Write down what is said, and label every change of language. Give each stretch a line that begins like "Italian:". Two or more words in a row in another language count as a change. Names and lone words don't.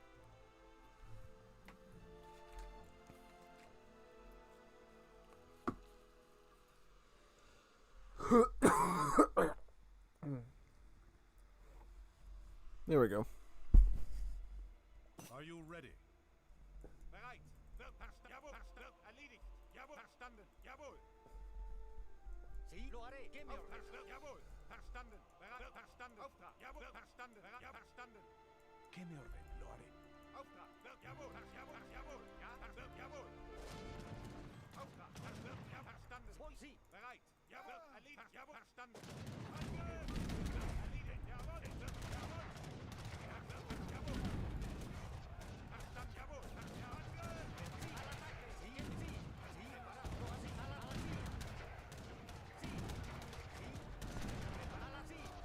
English: There we go. Are you ready?
German: Bereit. Jawohl. Erledigt. Jawohl. Verstanden. Jawohl.
Spanish: Sí, lo haré. ¿Qué me ordena?
German: Jawohl. Verstanden. Bereit. Verstanden. Auftrag. Jawohl. Verstanden. Verstanden.
Spanish: ¿Qué me ordena? Lo haré.
German: Auftrag. Jawohl. Jawohl. Jawohl. Ja. Jawohl. Auftrag. Ja. Verstanden.
Spanish: Voy. Sí.
German: Bereit. Jawohl. Erledigt. Jawohl. Verstanden. Erledigt. Jawohl. Jawohl. Jawohl. Verstanden. Jawohl.
Spanish: Sí. Al ataque. Sí. Sí. Sí. Preparado. Así. Así. Sí. Sí. Preparado así.